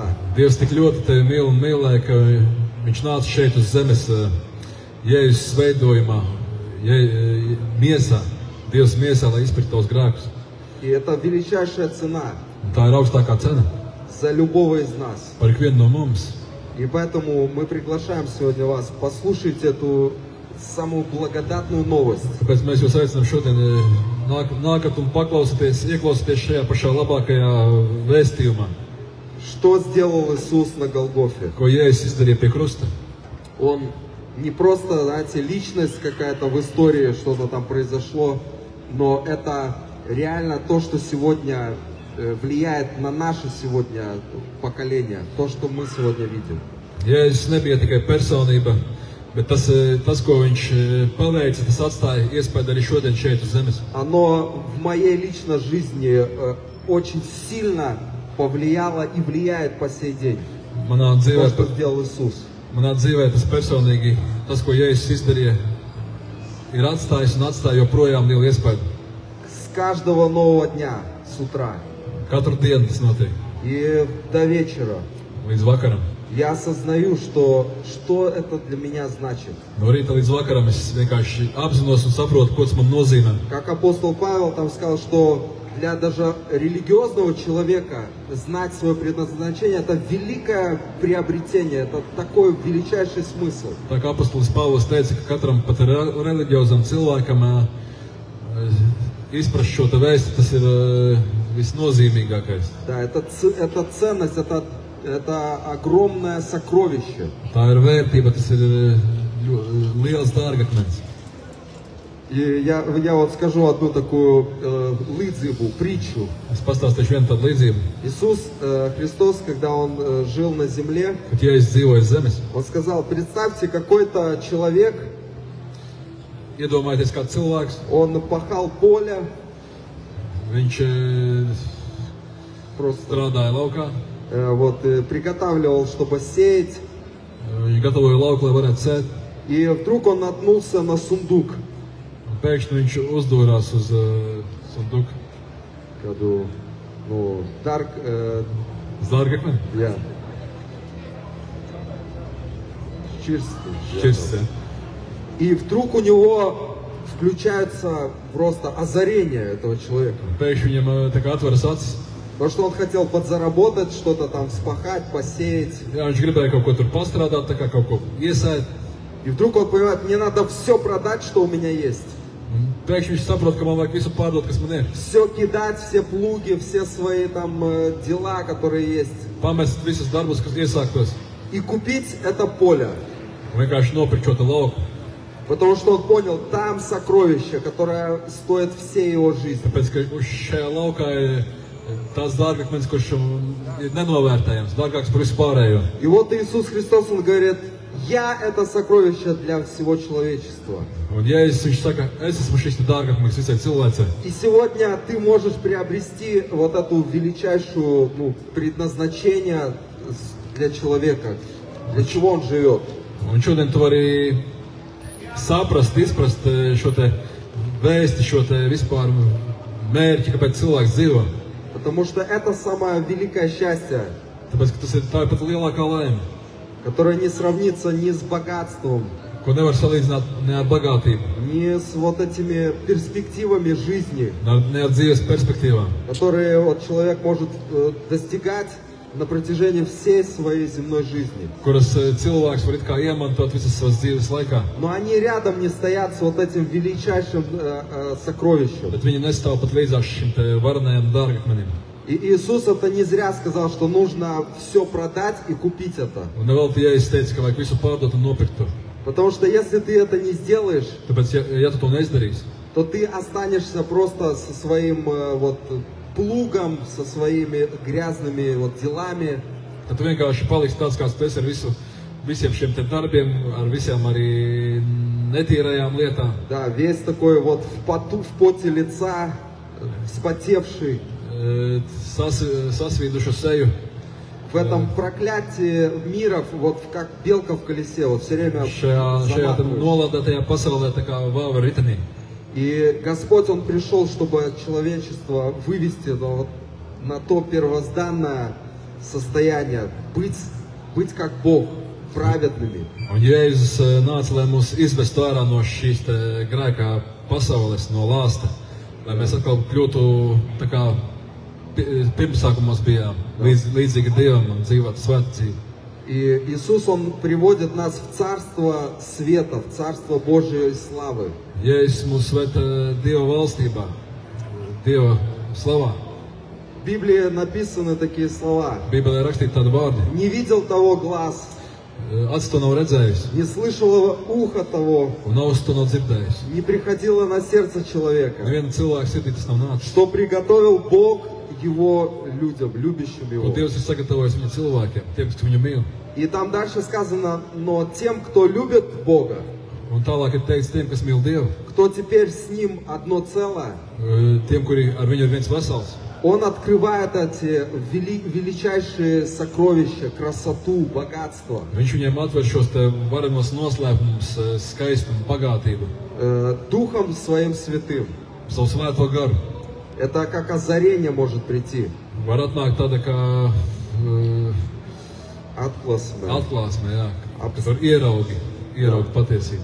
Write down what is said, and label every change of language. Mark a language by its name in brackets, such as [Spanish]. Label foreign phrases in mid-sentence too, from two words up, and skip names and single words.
[Latvian] Dievs tik ļoti tevi mīl un mīlēja, ka viņš nāca šeit uz zemes Jēzus veidojumā, miesā, Dievs miesā, lai izpirktu tavus grēkus. [Russian] И это величайшая цена [Latvian] Un tā ir augstākā cena [Russian] за любого из нас. [Latvian] par ikvienu no mums. [Russian] И поэтому мы приглашаем сегодня вас послушать эту самую благодатную новость. [Latvian] Tāpēc mēs jūs aicinām šodien nākat un ieklausieties šajā pašā labākajā vēstījumā, [Russian] Что сделал Иисус на Голгофе? [Latvian] ko Jēzus izdarīja pie krusta. [Russian] Он не просто, знаете, личность какая-то в истории, что-то там произошло, но это реально то, что сегодня влияет на наше сегодня поколение, то, что мы сегодня видим. [Latvian] Jēzus nebija tikai personība, bet tas, ko viņš paveica, tas atstāja iespēju arī šodien šeit uz zemes. [Russian] Оно в моей личной жизни очень сильно повлияло и влияет по сей день. [Latvian] Manā [Russian] То, [Latvian] dzīvē, [Russian] что сделал Иисус. [Latvian] manā dzīvē tas personīgi, tas, ko Jēzus izdarīja, ir atstājis un atstāja joprojām lielu iespēju. [Russian] С каждого нового дня, с утра [Latvian] Katru dienu tas notiek, [Russian] и до вечера [Latvian] līdz vakaram. [Russian] я осознаю, что это для меня значит. [Latvian] No rīta līdz vakaram es vienkārši apzinos un saprotu, ko tas man nozīmē. [Russian] Как апостол Павел там сказал, что для даже религиозного человека знать свое предназначение – это великое приобретение, это такой величайший смысл. [Latvian] Tā kā apostolis Pāvils teica, ka katram pat reliģiozam cilvēkam izprast šo te vēsti, tas ir visnozīmīgākais. [Russian] Да, это ценность, это огромное сокровище. [Latvian] Tā ir vērtība, tas ir liels dārgakmens. [Russian] И я вот скажу одну такую лыдзибу, притчу. [Latvian] Es pastāstīšu vienu tādu līdzību, [Russian] Иисус Христос, когда Он жил на земле, [Latvian] kad Jēzus dzīvoja uz zemes. [Russian] Он сказал, представьте, какой-то человек, [Latvian] Iedomājieties, kāds cilvēks, [Russian] он пахал поле, [Latvian] viņš [Russian] просто [Latvian] strādāja laukā, вот, приготавливал, чтобы сеять, viņš gatavoja lauku, lai varētu sēt. [Russian] и вдруг он наткнулся на сундук. [Latvian] Un pēkšņi viņš uzdūrās uz sunduku, Kādu, ну, dark, uz dārgakmeni, jā. šķirsts. [Russian] И вдруг у него включается просто озарение этого человека. [Latvian] Un pēkšņi viņam tā kā atveras acis, [Russian] Потому что он хотел подзаработать, что-то там спахать, посеять. [Latvian] Jā, viņš gribēja kaut ko tur pastrādāt, tā kā kaut ko iesēt. [Russian] И вдруг он понимает, мне надо все продать, что у меня есть. [Latvian] Un pēkšņi viņš saprot, ka man vajag visu pārdot, kas man ir. [Russian] Все кидать, все плуги, все свои там дела, которые есть. [Latvian] Pamest visus darbus, kas iesāktos. [Russian] И купить это поле. [Latvian] Un vienkārši nopirkt šo te lauku. [Russian] Потому что он понял, там сокровище, которое стоит всей его жизни. [Latvian] Tāpēc, ka uz šajā laukā ir tās dārgakmenis, kurš ir nenovērtējams, dārgāks par visu pārējo. [Russian] И вот Иисус Христос, Он говорит, я это сокровище для всего человечества. [Latvian] Un Jēzus, viņš saka, es esmu šis te dārgakmenis visai cilvēcei. [Russian] И сегодня ты можешь приобрести вот эту величайшую предназначение для человека, для чего он живет. [Latvian] Un šodien tu vari saprast, izprast šo te vēsti, šo te vispār mērķi, kāpēc cilvēks dzīvo. [Russian] Потому что это самое великое счастье, [Latvian] Tāpēc, ka tas ir tā pat lielākā laime, [Russian] которое не сравнится ни с богатством, [Latvian] ko nevar salīdzināt ne ar bagātību, [Russian] не с вот этими перспективами жизни, [Latvian] ne ar dzīves perspektīvām, [Russian] которые вот человек может достигать на протяжении всей своей земной жизни. [Latvian] kuras cilvēks var it kā iemantot visas savas dzīves laikā. [Russian] Но они рядом не стоят с вот этим величайшим сокровищем. [Latvian] Bet viņi nestāv pat līdzās šim te varenajam dārgakmenim. [Russian] И Иисус это не зря сказал, что нужно все продать и купить это. [Latvian] Un nevelti Jēzus teica, ka vajag visu pārdot un nopirkt to. [Russian] Потому что если ты это не сделаешь, [Latvian] Tāpēc, ja tu to neizdarīsi, [Russian] то ты останешься просто со своим вот плугом, со своими грязными вот делами. [Latvian] tad tu vienkārši paliksi tāds, kāds tu esi ar visiem šiem te darbiem, ar visām arī netīrajām lietām. [Russian] Да, весь такой вот в поту, в поте лица, вспотевший. [Latvian] Sasvīdušu seju. [Russian] В этом проклятии мира, вот как белка в колесе, вот все время [Latvian] Šajā [Russian] заматываешь. [Latvian] nolādētajā pasaulē tā kā vāva ritenī. [Russian] И Господь, Он пришел, чтобы человечество вывести на то первозданное состояние, быть как Бог, праведными. [Latvian] Un Jēzus nāca, lai mūs izvestu ārā no šīs te grēkā pasaules, no lāsta, lai mēs atkal kļūtu tā kā pirmsākumos bijām, līdzīgi Dievam un dzīvot svētu dzīvi. [Russian] И Иисус, Он приводит нас в Царство Света, в Царство Божьей славы. [Latvian] Jēzus mūs sveta Dieva valstībā, Dieva slavā. [Russian] В Библии написаны такие слова. [Latvian] Bībelē rakstīti tādi vārdi. [Russian] Не видел того глаз, [Latvian] Acis to nav redzējis, [Russian] не слышало ухо того, [Latvian] un auss to nav dzirdējis. [Russian] не приходило на сердце человека, [Latvian] Neviena cilvēka sirdī tas nav nācis. [Russian] что приготовил Бог Его людям, любящим [Latvian] Ko [Russian] Его. [Latvian] Dievs ir sagatavojis viņa cilvēkiem, tiem, kas viņu mīl. [Russian] И там дальше сказано, но тем, кто любит Бога, [Latvian] Un tālāk ir teikts tiem, kas mīl Dievu, [Russian] кто теперь с Ним одно целое, [Latvian] tiem, kuri ar viņu ir viens vesels. [Russian] Он открывает эти величайшие сокровища, красоту, богатство, [Latvian] Viņš viņiem atver šos te varenos noslēpumus, skaistumu, bagātību, [Russian] Духом Своим Святым. [Latvian] savu svēto garu. [Russian] Это как озарение может прийти. [Latvian] Var atnākt tāda kā Atklāsme. atklāsme, jā, kas var ieraugt patiesību.